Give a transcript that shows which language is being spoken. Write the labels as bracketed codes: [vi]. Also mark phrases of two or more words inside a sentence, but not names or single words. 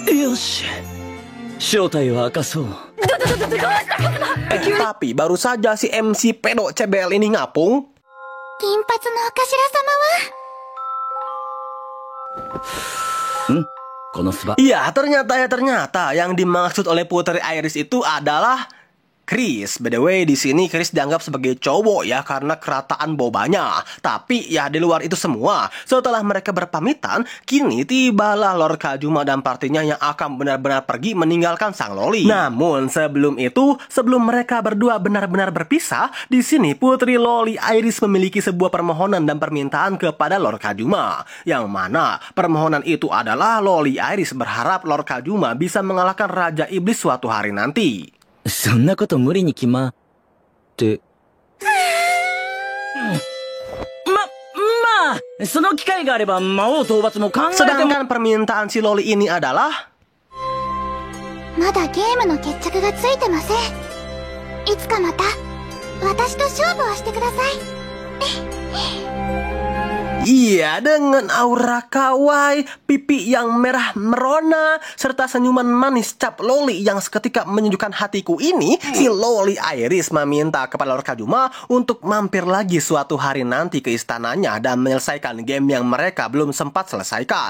[id] Tapi baru saja si MC pedo CBL ini ngapung. Iya, ternyata yang dimaksud oleh Putri Iris itu adalah Chris. [en] By the way, [id] di sini Chris dianggap sebagai cowok ya karena kerataan bobanya. Tapi ya di luar itu semua, setelah mereka berpamitan, kini tibalah Lord Kajuma dan partinya yang akan benar-benar pergi meninggalkan sang Loli. Namun sebelum itu, sebelum mereka berdua benar-benar berpisah, di sini Putri Loli Iris memiliki sebuah permohonan dan permintaan kepada Lord Kajuma. Yang mana permohonan itu adalah Loli Iris berharap Lord Kajuma bisa mengalahkan Raja Iblis suatu hari nanti. [ja] そんなこと無理に決まって。まあ、その機会があれば魔王討伐も考えても。 [id] Sedangkan permintaan si Loli ini adalah [ja] まだゲームの決着がついてません。いつかまた私と勝負をしてください。 [id] Iya, dengan aura kawaii, pipi yang merah merona, serta senyuman manis cap Loli yang seketika menyejukkan hatiku ini, si Loli Iris meminta kepada Lord Kajuma untuk mampir lagi suatu hari nanti ke istananya dan menyelesaikan game yang mereka belum sempat selesaikan.